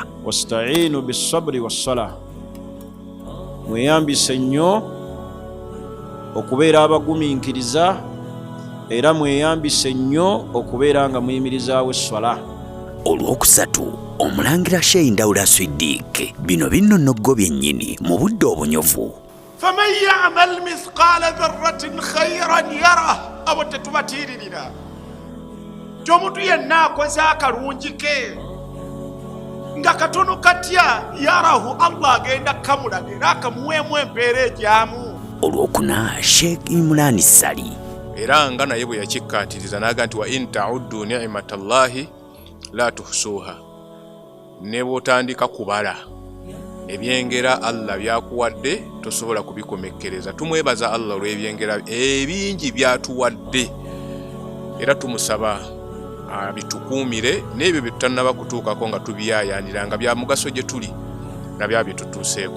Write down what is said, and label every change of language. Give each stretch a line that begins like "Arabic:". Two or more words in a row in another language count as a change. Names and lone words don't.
Arabic: واستعينوا بالصبر والصلاة
Ganda: mweyambise nnyo okubeera abagumiikiriza era mweyambise nnyo okubeera nga muyimirizaawo esswala. Olwokusatu omulangira Sheikh Ndawula Siddiq bino binnonogo byennyini mu budde obunyuvu.
Arabic: فمن يعمل مثقال ذرة خيرا يره
Ganda: abo tetubatiiririra nti omuntu yenna akoze akalungi ke nga katono katya yarahu Allah agenda kamulaga era akamuweemu empeera egyamu. Olwokuna Sheikh Imran Sali era nga naye bwe yakikkaatiriza n'aga nti
Arabic: وإن تعدوا نعمة الله لا تحصوها
Ganda: ne bw'otandika kubala ebyengera Allah byakuwadde tosobola kubikomekkereza. Tumwebaza Allah olw'ebyengera ebingi byatuwadde era tumusaba bitukuumire n'ebyo bye tutannaba kutuukako nga tubiyaayaanira nga bya mugaso gye tuli nabyo bitutuuseeko.